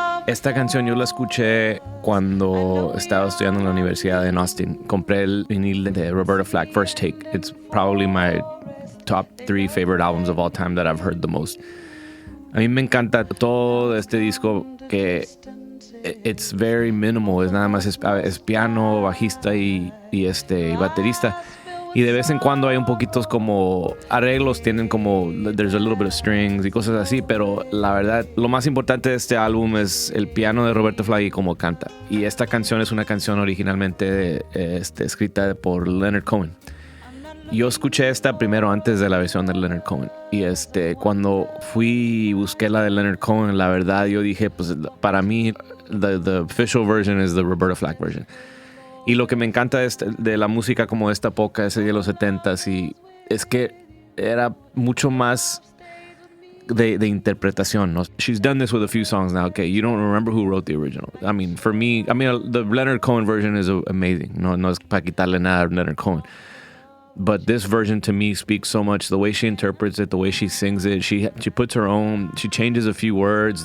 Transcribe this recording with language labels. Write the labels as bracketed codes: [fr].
[es] Esta canción yo la escuché cuando estaba estudiando en la universidad en Austin. Compré el vinil de Roberta Flack, First Take. [en] It's probably my top 3 favorite albums of all time that I've heard the most. [es] A mí me encanta todo este disco que [en] it's very minimal. [es] Es nada más es piano, bajista y baterista. Y de vez en cuando hay un poquitos como arreglos, tienen como [en] there's a little bit of strings [es] y cosas así, pero la verdad lo más importante de este álbum es el piano de Roberta Flack y cómo canta. Y esta canción es una canción originalmente escrita por Leonard Cohen. Yo escuché esta primero antes de la versión de Leonard Cohen y cuando fui y busqué la de Leonard Cohen, la verdad yo dije, pues para mí [en] the official version is the Roberta Flack version. [es] Y lo que me encanta de la música como de esta época, ese de los 70s, y es que era mucho más de interpretación, ¿no? [en] She's done this with a few songs now. Okay, you don't remember who wrote the original. I mean, for me, the Leonard Cohen version is amazing. [es] No es para quitarle nada a Leonard Cohen. [en] But this version to me speaks so much. The way she interprets it, the way she sings it, she puts her own, she changes a few words.